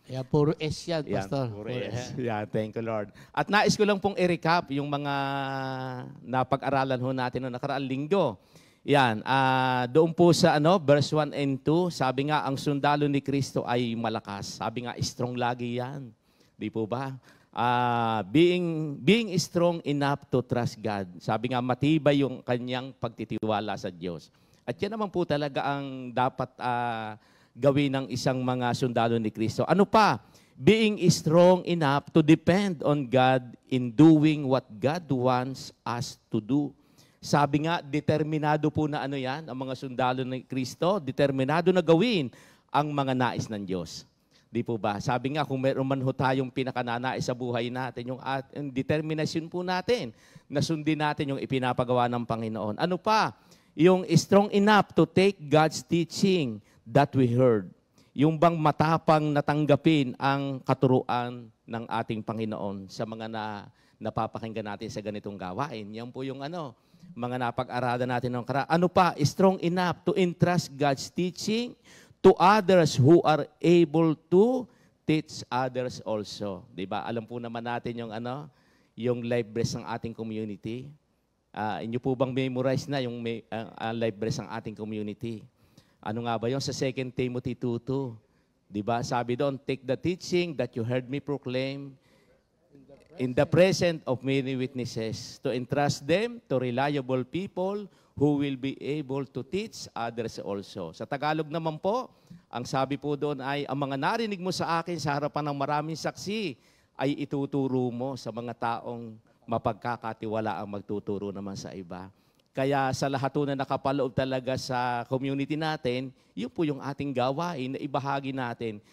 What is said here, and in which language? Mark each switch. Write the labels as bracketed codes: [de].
[tl] Yeah, puro S yan, Pastor. Puro S. Yeah, [en] thank you, Lord. [tl] At nais ko lang pong i-recap yung mga napag-aralan ho natin noong nakaraang linggo. Yan, doon po sa verse 1 and 2, sabi nga, ang sundalo ni Kristo ay malakas. Sabi nga, strong lagi yan. Di po ba? [en] Being strong enough to trust God. [tl] Sabi nga, matibay yung kanyang pagtitiwala sa Diyos. At yan naman po talaga ang dapat gawin ng isang mga sundalo ni Kristo. Ano pa? [en] being strong enough to depend on God in doing what God wants us to do. [tl] Sabi nga, determinado po na ano yan, ang mga sundalo ng Kristo, determinado na gawin ang mga nais ng Diyos. Di po ba? Sabi nga, kung meron man ho tayong pinakananais sa buhay natin, yung determinasyon po natin, na sundin natin yung ipinapagawa ng Panginoon. Ano pa? [en] Yung strong enough to take God's teaching that we heard. [tl] Yung bang matapang natanggapin ang katuruan ng ating Panginoon sa mga napapakinggan natin sa ganitong gawain. Yan po yung mga napag-aralan natin ng Ano pa? [en] Strong enough to entrust God's teaching to others who are able to teach others also. [tl] Diba? Alam po naman natin yung life verse ng ating community. Inyo po bang memorize na yung life verse ng ating community? Ano nga ba yun? Sa 2 Timothy 2:2. Diba? Sabi doon, [en] take the teaching that you heard me proclaim in the presence of many witnesses, to entrust them to reliable people who will be able to teach others also. [tl] Sa Tagalog naman po, ang sabi po doon ay, ang mga narinig mo sa akin sa harapan ng maraming saksi ay ituturo mo sa mga taong mapagkakatiwala ang magtuturo naman sa iba. Kaya sa lahat na nakapaloob talaga sa community natin, yun po yung ating gawain na ibahagi natin.